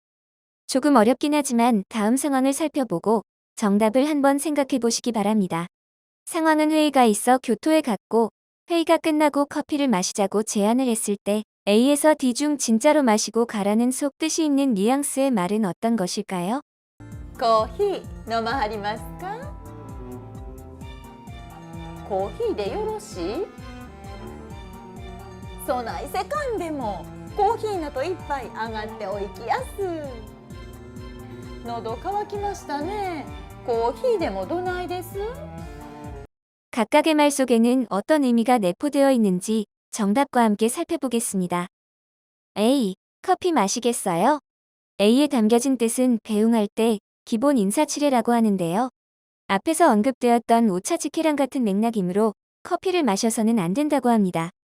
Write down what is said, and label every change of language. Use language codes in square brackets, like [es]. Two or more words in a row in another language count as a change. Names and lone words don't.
[ko] 조금 어렵긴 하지만 다음 상황을 살펴보고 정답을 한번 생각해 보시기 바랍니다. 상황은 회의가 있어 교토에 갔고 회의가 끝나고 커피를 마시자고 제안을 했을 때 A에서 D 중 진짜로 마시고 가라는 속뜻이 있는 뉘앙스의 말은 어떤 것일까요? [ja] コーヒー飲まはりますか？コーヒーでよろしい？そないせかんでもコーヒーのと一杯上がっておいきやす。喉乾きましたね。コーヒーでもどないです？ [ko] 각각의 말 속에는 어떤 의미가 내포되어 있는지 정답과 함께 살펴보겠습니다. A. 커피 마시겠어요? A에 담겨진 뜻은 배웅할 때 기본 인사치레라고 하는데요. 앞에서 언급되었던 오차즈케랑 같은 맥락이므로 커피를 마셔서는 안 된다고 합니다.